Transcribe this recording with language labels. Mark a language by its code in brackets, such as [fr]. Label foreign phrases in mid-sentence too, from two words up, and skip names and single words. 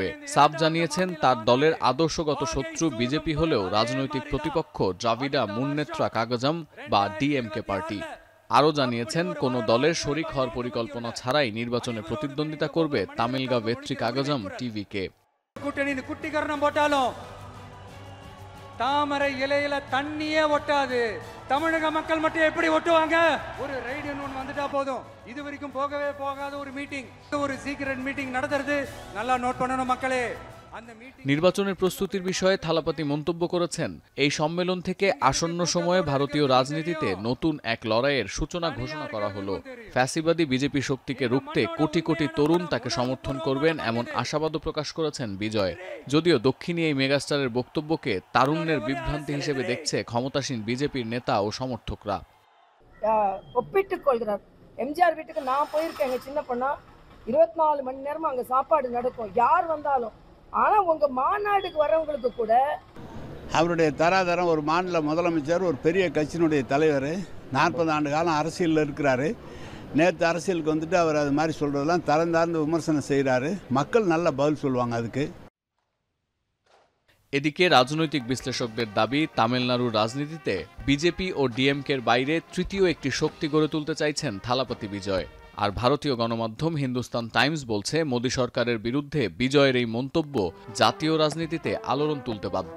[bn] সাফ জানিয়েছেন তার দলের আদর্শগত শত্রু বিজেপি হলেও রাজনৈতিক প্রতিপক্ষ দ্রাবিড়া মুন্নেত্রা কাগজম বা ডিএমকে পার্টি। আরও জানিয়েছেন কোনো দলের শরিক হওয়ার পরিকল্পনা ছাড়াই নির্বাচনে প্রতিদ্বন্দ্বিতা করবে তামিলগা ভেত্রী কাগজম টিভিকে। [ta] தாமரை இலையில தண்ணியே ஒட்டாது. தமிழக மக்கள் மட்டும் எப்படி ஒட்டுவாங்க? ஒரு ரைடுன்னு ஒன்று வந்துட்டா போதும். இது வரைக்கும் போகவே போகாத ஒரு மீட்டிங், ஒரு [en] secret meeting [ta] நடத்துறது நல்லா நோட் பண்ணணும் மக்களே। [bn] নির্বাচনের প্রস্তুতির বিষয়ে থালাপতি মন্তব্য করেছেন, এই সম্মেলন থেকে আসন্ন সময়ে ভারতীয় রাজনীতিতে নতুন এক লড়াইয়ের সূচনা ঘোষণা করা হলো। ফ্যাসিবাদী বিজেপি শক্তিকে রুখতে কোটি কোটি তরুণ তাকে সমর্থন করবেন এমন আশাবাদও প্রকাশ করেছেন বিজয়। যদিও দক্ষিণী এই মেগাস্টারের বক্তব্যকে তারুণ্যের বিভ্রান্তি হিসেবে দেখছে ক্ষমতাসীন বিজেপির নেতা ও সমর্থকরা। [ta] ஒப்பிட்டுக்கொள்கிறார். எம்ஜிஆர் வீட்டுக்கு நான் போயிருக்கேன் சின்ன பொண்ணா, 24 மணி நேரமும் அங்க சாப்பாடு நடக்கும், யார் வந்தாலும். ஆனா உங்க மாநாடுக்கு வரவங்களுக்கு கூட அவருடைய தராதரம், ஒரு மாநில முதலமைச்சர், ஒரு பெரிய கட்சியினுடைய தலைவர், 40 ஆண்டு காலம் அரசியலில் இருக்கிறாரு. நேற்று அரசியலுக்கு வந்துட்டு அவர் அது மாதிரி சொல்றதெல்லாம் தரந்தார்ந்து விமர்சனம் செய்கிறாரு. மக்கள் நல்ல பதில் சொல்லுவாங்க அதுக்கு। [bn] এদিকে রাজনৈতিক বিশ্লেষকদের দাবি, তামিলনাড়ুর রাজনীতিতে বিজেপি ও ডিএমকের বাইরে তৃতীয় একটি শক্তি গড়ে তুলতে চাইছেন থালাপতি বিজয়। আর ভারতীয় গণমাধ্যম হিন্দুস্তান টাইমস বলছে, মোদী সরকারের বিরুদ্ধে বিজয়ের এই মন্তব্য জাতীয় রাজনীতিতে আলোড়ন তুলতে বাধ্য।